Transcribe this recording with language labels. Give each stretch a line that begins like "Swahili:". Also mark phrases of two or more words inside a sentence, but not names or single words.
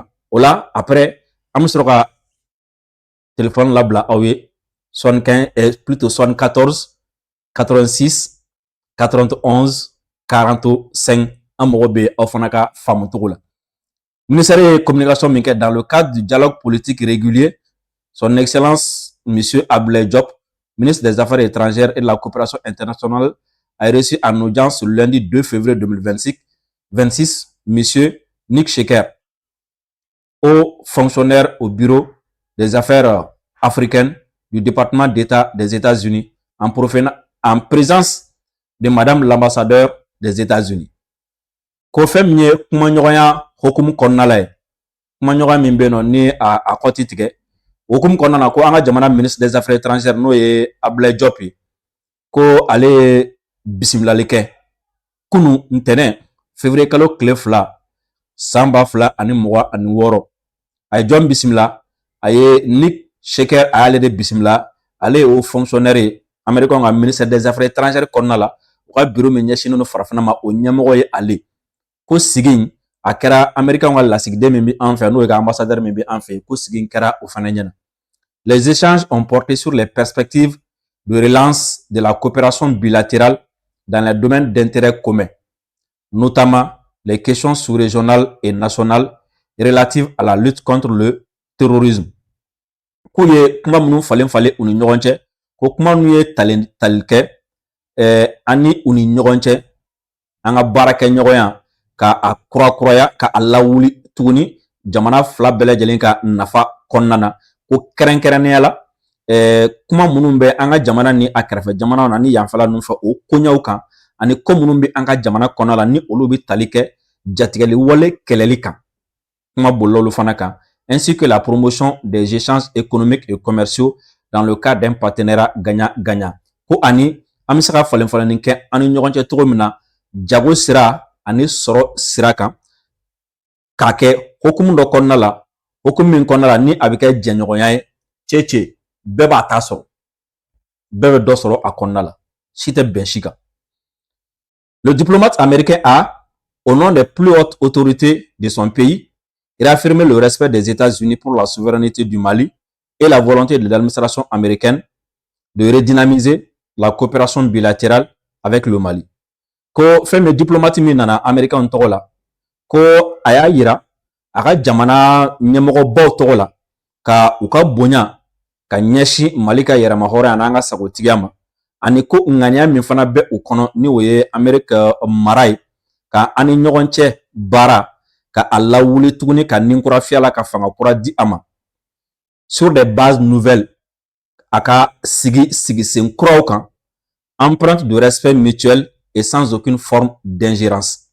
Bambara: O la après an bɛ sɔrɔ ka téléphone labila aw ye 75 plutôt 74 86 91 45 an mago bɛ aw fana ka faamu cogo la.
French: Ministère de communication
Bambara: min kɛ
French: dans le cadre du dialogue politique régulier, son excellence monsieur Abdoulaye Diop, ministre des Affaires étrangères et de la coopération internationale, a reçu en audience le lundi 2 février 2026 monsieur Nick Sheker, haut fonctionnaire au bureau des affaires africaines du département d'État des États-Unis, en présence de madame l'ambassadeur des États-Unis.
Bambara: Ko fɛn min ye kumaɲɔgɔnya hokumu kɔnɔna la ye, kumaɲɔgɔnya min bɛ yen nɔ ni a kɔti tigɛ, hokumu kɔnɔna na ko an ka jamana
French: ministre des affaires étrangères
Bambara: n'o ye Abdoulaye Diop ye, ko ale ye bisimilali kɛ kunu ntɛnɛn février kalo tile 2 san 2026 a ye jɔn bisimila, a ye Nick Sheker a y'ale de bisimila, ale ye o fonctionnaire ye américain ka
French: ministre des affaires étrangères
Bambara: kɔnɔna la, u ka bureau min ɲɛsinnen don farafina ma o ɲɛmɔgɔ ye ale. Ko sigi a kɛra américain ka lasigiden min bɛ an fɛ n'o ye ka ambassadeur min bɛ an fɛ ko sigi kɛra o fana ɲɛna.
French: Les échanges ont porté sur les perspectives de relance de la coopération bilatérale dans les domaines d'intérêt commun, notamment les questions sous-régionales et nationales relatives à la lutte contre le terrorisme.
Bambara: Ko ye kuma minnu falen u ni ɲɔgɔn cɛ, ko kuma minnu ye tali kɛ ani u ni ɲɔgɔn cɛ, an ka baara kɛ ɲɔgɔnya ka a kurakuraya ka a lawuli tuguni jamana fila bɛɛ lajɛlen ka nafa kɔnɔna na, ko kɛrɛnkɛrɛnnenya la kuma minnu bɛ an ka jamana ni a kɛrɛfɛ jamanaw na ni yanfɛla ninnu fɛ o koɲɛw kan ani ko minnu bɛ an ka jamana kɔnɔna la ni olu bɛ tali kɛ jatigɛli wale kɛlɛli kan, kuma bolila olu fana kan,
French: ainsi que la promotion des échanges économiques et commerciaux dans le cadre d'un partenariat gagnant-gagnant.
Bambara: Ko ani an bɛ se ka falen-falen kɛ an ni ɲɔgɔn cɛ cogo min na jago sira ani sɔrɔ sira kan k'a kɛ hokumu dɔ kɔnɔna la, hokumu min kɔnɔna la ni a bɛ kɛ jɛɲɔgɔnya ye cɛ bɛɛ b'a ta sɔrɔ, bɛɛ bɛ dɔ sɔrɔ a kɔnɔna la, si tɛ bɛn si kan.
French: Le diplomate américain a, au nom des plus hautes autorités de son pays, réaffirmé le respect des États-Unis pour la souveraineté du Mali et la volonté de l'administration américaine de redynamiser la coopération bilatérale avec le Mali.
Bambara: Ko fɛn min diplomate min nana américain tɔgɔ la, ko a y'a yira a ka jamana ɲɛmɔgɔbaw tɔgɔ la ka u ka bonya ka ɲɛsin Mali ka yɛrɛma hɔrɔnya n'an ka sagotigiya ma, ani ko ŋaniya min fana bɛ u kɔnɔ ni o ye Amérique mara ye ka an ni ɲɔgɔn cɛ baara ka a lawuli tuguni ka ninkurafiya la ka fanga kura di a ma
French: sur des bases nouvelles,
Bambara: a ka sigi sen kuraw kan,
French: empreinte de respect mutuel et sans aucune forme d'ingérence.